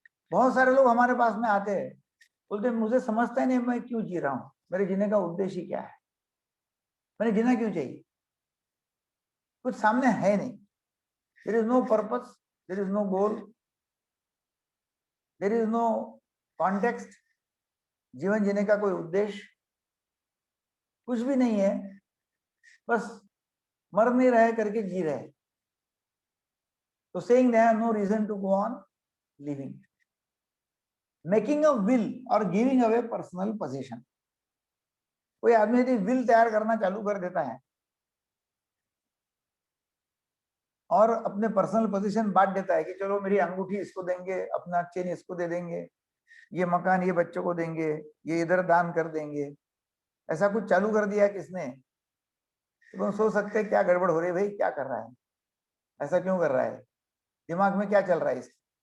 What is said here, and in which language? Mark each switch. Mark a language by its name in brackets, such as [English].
[Hindi] बहुत सारे लोग हमारे पास में आते हैं, बोलते मुझे समझता ही नहीं मैं क्यों जी रहा हूं, मेरे जीने का उद्देश्य क्या है, मैंने जीना क्यों चाहिए, कुछ सामने है नहीं। [English] there is no purpose, there is no goal, there is no context, [Hindi] जीवन जीने का कोई उद्देश्य कुछ भी नहीं है, बस मर नहीं रहे करके जी रहे, [English] तो saying they have no reason to go on living. Making a will or giving away personal possession. [Hindi] कोई आदमी यदि विल तैयार करना चालू कर देता है और अपने पर्सनल पोजीशन बांट देता है कि चलो मेरी अंगूठी इसको देंगे, अपना चेन इसको दे देंगे, ये मकान ये बच्चों को देंगे, ये इधर दान कर देंगे, ऐसा कुछ चालू कर दिया किसने, तो सोच सकते हैं क्या गड़बड़ हो रही है भाई, क्या कर रहा है, ऐसा क्यों कर रहा है, दिमाग में क्या चल रहा है इसके,